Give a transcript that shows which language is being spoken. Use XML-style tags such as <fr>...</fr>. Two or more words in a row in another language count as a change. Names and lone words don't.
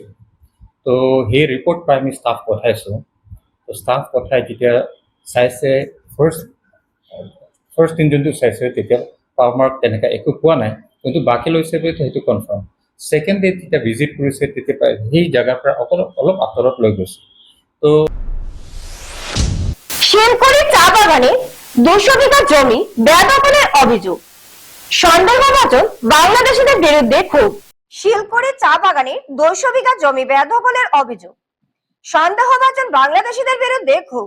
<as>তো সেই ৰিপৰ্ট পাই আমি ষ্টাফ পঠাইছোঁ। তো ষ্টাফ পঠাই যেতিয়া চাইছে, ফাৰ্ষ্ট দিন যোনটো চাইছে তেতিয়া পাৰমাৰ্ক তেনেকৈ একো পোৱা নাই, কিন্তু বাঘে লৈছে বুলি সেইটো কনফাৰ্ম।</as> <en>second day</en> <as>যেতিয়া ভিজিট কৰিছে তেতিয়া পাই সেই জেগাৰ পৰা অলপ আঁতৰত লৈ গৈছে। তো</as> <bn>শিলকুড়ি চা বাগানে 200 বিঘা জমি বেদখলের অভিযোগ, সন্দেহভাজন বাংলাদেশিদের বিরুদ্ধে ক্ষোভ। শিলকুড়ি চা বাগানে 200 বিঘা জমি বেদখলের অভিযোগ, সন্দেহভাজন বাংলাদেশিদের বিরুদ্ধে ক্ষোভ।</bn>